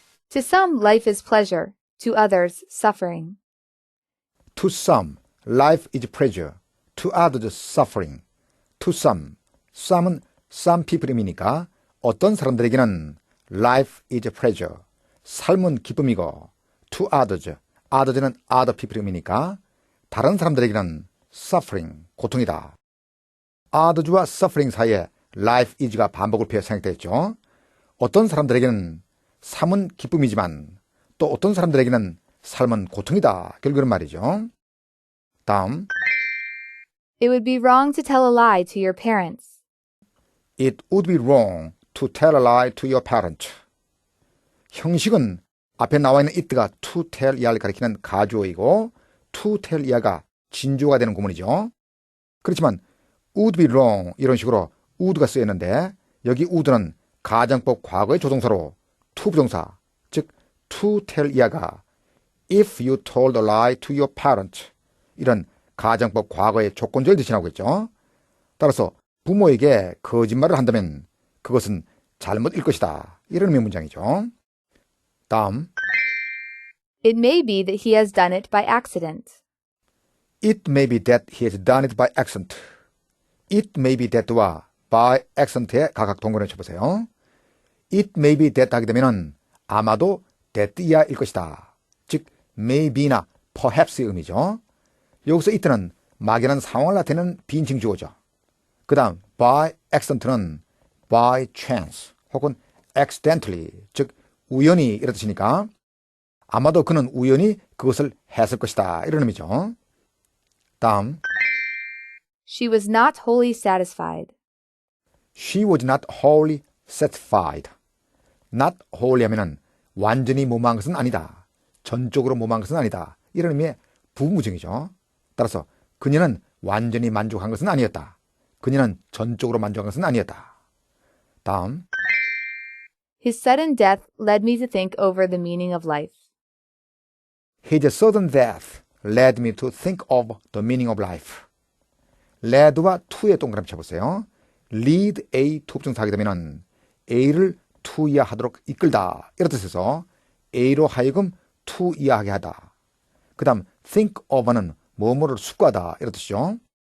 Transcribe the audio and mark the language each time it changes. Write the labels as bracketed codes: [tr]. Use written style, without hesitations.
[en] To some life is pleasure, to others suffering. To some, life is pleasure. To others, suffering. To some, some은 some people이니까 [ko] 어떤 사람들에게는 [en] life is pleasure. [ko] 삶은 기쁨이고 [en] to others, [ko] others는 other people이니까 다른 사람들에게는 suffering, 고통이다. others와 suffering 사이에 life is가 반복을 피해 생략되었죠. 어떤 사람들에게는 삶은 기쁨이지만 또 어떤 사람들에게는 삶은 고통이다. 결국은 말이죠. 다음. [en] It would be wrong to tell a lie to your parents. It would be wrong to tell a lie to your parents. [ko] 형식은 앞에 나와 있는 it가 to tell 이하를 가리키는 가주어이고 to tell 이하가 진주어가 되는 구문이죠. 그렇지만 would be wrong 이런 식으로 would가 쓰였는데 여기 would는 가정법 과거의 조동사로 to 부정사, 즉 to tell 이하가 [en] if you told a lie to your parents [ko] 이런 가정법 과거의 조건절을 대신하고 있죠. 따라서 부모에게 거짓말을 한다면 그것은 잘못일 것이다. 이런 의미의 문장이죠. 다음. [en] It may be that he has done it by accident. It may be that he has done it by accident. It may be that와 by accident에 [ko] 각각 동그라미 쳐보세요. It may be that 하게 되면 아마도 that 이하일 것이다. 즉 may be나 perhaps의 의미죠. 여기서 it는 막연한 상황을 나타내는 빈칭 주어죠. 그 다음 by accident는 by chance 혹은 accidentally 즉 우연히 이런 뜻이니까 아마도 그는 우연히 그것을 했을 것이다 이런 의미죠. 다음. [en] She was not wholly satisfied. She was not wholly satisfied. [ko] Not wholly 하면은 완전히 무마한 것은 아니다. 전적으로 무마한 것은 아니다. 이런 의미의 부무증이죠. 따라서 그녀는 완전히 만족한 것은 아니었다. 그녀는 전적으로 만족한 것은 아니었다. 다음. [en] His sudden death led me to think over the meaning of life. His sudden death led me to think of the meaning of life. [ko] led와 to에 동그라미 쳐보세요. lead A to 부정사 하게 되면 A를 to 이하하도록 이끌다 이런 뜻에서 A로 하여금 to 이하하게 하다. 그 다음 think of는 뭐뭐를 숙고하다 이런 뜻이죠.